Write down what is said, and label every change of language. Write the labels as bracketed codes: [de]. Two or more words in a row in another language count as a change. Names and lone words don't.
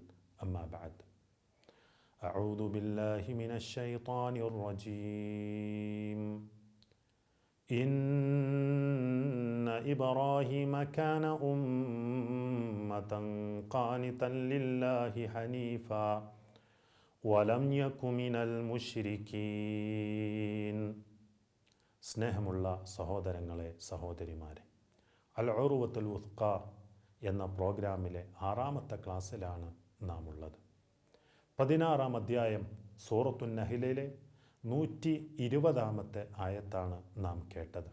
[ar] أما بعد، أعوذ بالله من الشيطان الرجيم. إن إبراهيم كان أمة قانتا لله حنيفا ولم يك من المشركين. [ml] സ്നേഹമുള്ള സഹോദരങ്ങളെ, സഹോദരിമാരെ, അൽ ഉർവത്തുൽ വുസ്ഖ എന്ന പ്രോഗ്രാമിലെ 6ാമത്തെ ക്ലാസ്സിലാണ് നാം ഉള്ളത്. 16ാം അധ്യായം സൂറത്തുൻ നഹ്ലിലെ 120ാമത്തെ ആയത്താണ് നാം കേട്ടത്.